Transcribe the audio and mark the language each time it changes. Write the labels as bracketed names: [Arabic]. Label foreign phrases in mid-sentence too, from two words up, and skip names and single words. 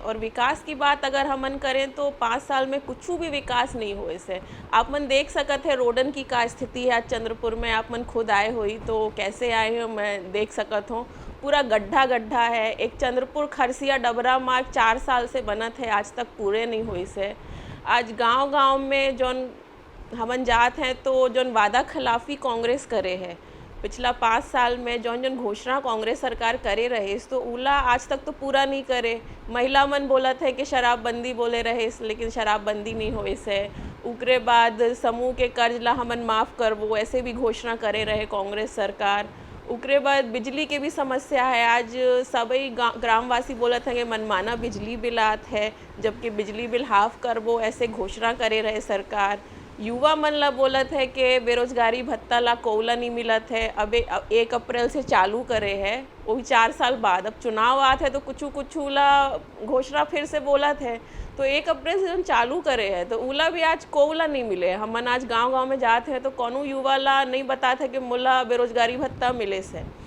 [Chhattisgarhi] और विकास की बात अगर हमन करें तो 5 साल में कुछ भी विकास नहीं हुए से। आप मन देख सकत है रोडन की का स्थिति है। आज चंद्रपुर में आप मन खुद आए हुई तो कैसे आए हो मैं देख सकत हूँ, पूरा गड्ढा है। एक चंद्रपुर खरसिया डबरा मार्ग 4 साल से बनत है, आज तक पूरे नहीं हुई से। आज गांव-गांव में जौन हमन जात हैं तो जौन वादा खिलाफी कांग्रेस करे है पिछला 5 साल में, जौन घोषणा कांग्रेस सरकार करे रहे तो उला आज तक तो पूरा नहीं करे। महिला मन बोलत है कि शराबबंदी बोले रहे लेकिन शराबबंदी नहीं होए से। उकरे बाद समूह के कर्ज ला हमन माफ़ करबो ऐसे भी घोषणा करे रहे कांग्रेस सरकार। उकरे बाद बिजली के भी समस्या है। आज सभी ग्रामवासी बोलत हैं कि मनमाना बिजली बिल आत है, जबकि बिजली बिल हाफ करबो ऐसे घोषणा करे रहे सरकार। युवा मन ला बोलत है कि बेरोजगारी भत्ता ला कोवला नहीं मिलत है, अबे 1 अप्रैल से चालू करे है, वो भी 4 साल बाद। अब चुनाव आत है तो कुछ ला घोषणा फिर से बोलत है, तो 1 अप्रैल से हम चालू करे है तो उला भी आज कोवला नहीं मिले। हमन आज गांव-गांव में जाते हैं तो कौनो युवा ला नहीं बताते है कि मोला बेरोजगारी भत्ता मिले से।